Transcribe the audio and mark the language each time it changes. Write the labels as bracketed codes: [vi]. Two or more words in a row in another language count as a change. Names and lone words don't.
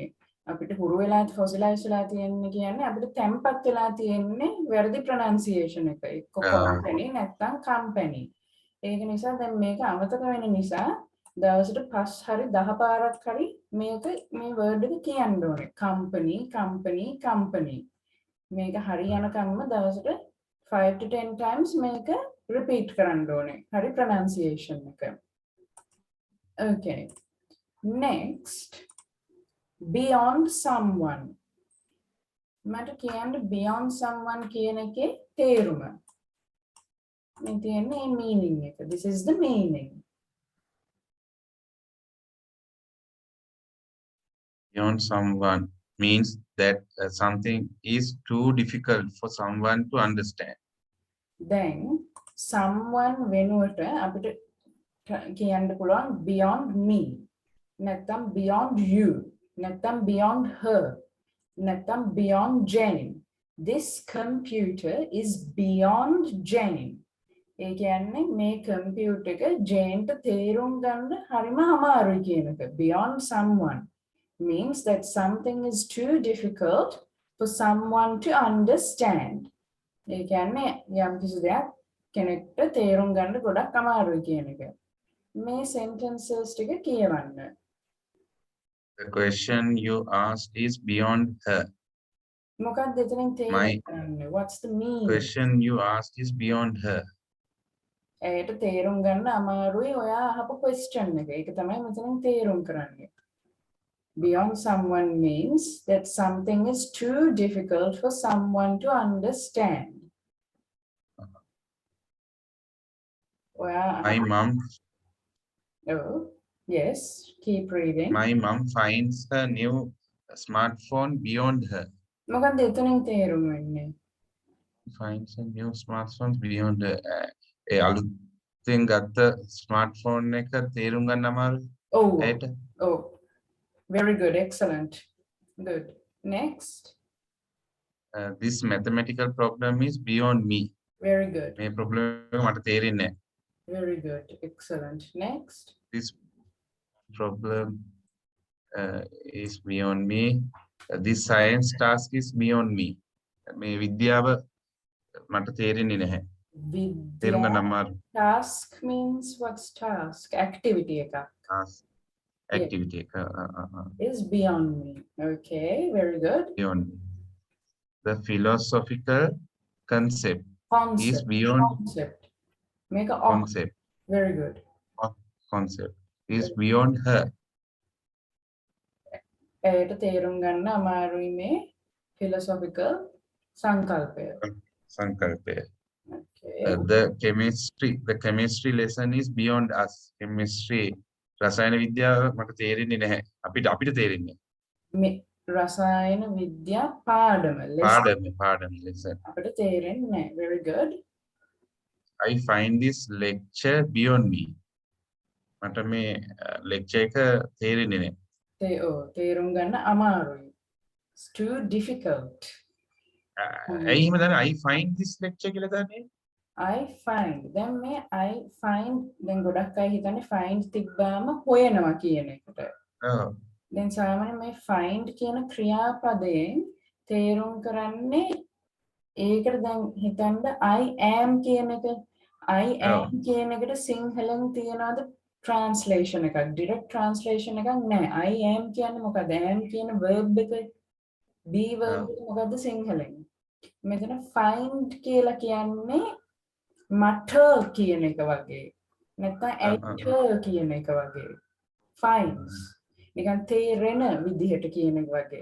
[si] අපිට හුරු වෙලා ෆොසිලයිස් වෙලා තියෙන්නේ කියන්නේ අපිට තැම්පත් වෙලා තියෙන්නේ වැරදි ප්‍රොනන්සියේෂන් එක. එක්ක කොම්පැනි නැත්නම් කම්පැනි. ඒක නිසා දැන් මේක අමතක වෙන නිසා දවසට 5 හරි 10 පාරක් හරි මේක මේ වර්ඩ් එක කියන්න ඕනේ. [en] company company company. [si] මේක හරි යනකම්ම දවසට [en] 5 to 10 times [si] මේක repeat කරන්න ඕනේ. හරි pronunciation එක. [en] Okay. Next, beyond someone. [si] මට කියන්න [en] beyond someone [si] කියන එකේ තේරුම. මේ තියෙන්නේ meaning එක. [en] This is the meaning. Beyond someone means that something is too difficult for someone to understand. Then someone [si] වෙනුවට අපිට කියන්න පුළුවන් [en] beyond me. [si] නැත්නම් [en] beyond you. [si] නැත්නම් [en] beyond her. [si] නැත්නම් [en] beyond Jane. This computer is beyond Jane. [si] ඒ කියන්නේ මේ කම්පියුටර් එක ජේන්ට තේරුම් ගන්න හරිම අමාරුයි කියන එක. [en] Beyond someone means that something is too difficult for someone to understand. [si] ඒ කියන්නේ යම් කිසි දෙයක් කෙනෙක්ට තේරුම් ගන්න ගොඩක් අමාරුයි කියන එක. මේ sentences ටික කියවන්න. [en] The question you asked is beyond her. [si] මොකක්ද එතනින් තේරුම් ගන්න? [en] What's the meaning? Question you asked is beyond her. [si] ඒකට තේරුම් ගන්න අමාරුයි ඔයා අහපු question එක. ඒක තමයි මෙතනින් තේරුම් කරන්නේ. [en] Beyond someone means that something is too difficult for someone to understand. My mom. Oh, yes. Keep reading. My mom finds her new smartphone beyond her. [si] මොකක්ද එතනින් තේරුම් වෙන්නේ? [en] Finds a new smartphone beyond her. [si] ඒ අලුතෙන් ගත්ත smartphone එක තේරුම් ගන්න අමාරුයි. [en] Oh. Very good. Excellent. Good. Next. This mathematical problem is beyond me. Very good. [si] මේ problem එක මට තේරෙන්නේ නැහැ. [en] Very good. Excellent. Next. This problem is beyond me. This science task is beyond me. [si] මේ විද්‍යාව මට තේරෙන්නේ නැහැ. තේරුම් ගන්න අමාරුයි. [en] Task means what's task? Activity එක. Task. Activity is beyond me. Okay, very good. Beyond me. The philosophical concept is beyond concept. Make a concept. Very good. Concept is beyond her. [si] ඒට තේරුම් ගන්න අමාරුයි මේ philosophical සංකල්පය. සංකල්පය. [en] Okay. The chemistry lesson is beyond us. [si] Chemistry රසායන විද්‍යාව මට තේරෙන්නේ නැහැ. අපිට තේරෙන්නේ. මේ රසායන විද්‍යා පාඩම lesson. පාඩම lesson. අපිට තේරෙන්නේ නැහැ. [en] Very good. I find this lecture beyond me. [si] මට මේ lecture එක තේරෙන්නේ නැහැ. තේරුම් ගන්න අමාරුයි. [en] It's too difficult. [si] ඇයි එහෙම දන්නේ? [en] I find this lecture [si] කියලා දන්නේ? [en] I find. [si] දැන් මේ [en] I find [si] දැන් ගොඩක් අය හිතන්නේ find තිබ්බාම හොයනවා කියන එකට. ඔව්. දැන් සාමාන්‍යයෙන් මේ find කියන ක්‍රියාපදයෙන් තේරුම් කරන්නේ ඒකට දැන් හිතන්න [en] I am [si] කියන එක [en] I am [si] කියන එකට සිංහලෙන් තියනවාද translation එකක් [en] direct translation [si] එකක් නෑ [en] I am [si] කියන්නේ මොකද am කියන verb එක [en] be verb [si] එක මොකද්ද සිංහලෙන් මෙතන find කියලා කියන්නේ මට කියන එක වගේ නැත්නම් ඇට කියන එක වගේ finds නිකන් තේරෙන විදිහට කියන එක වගේ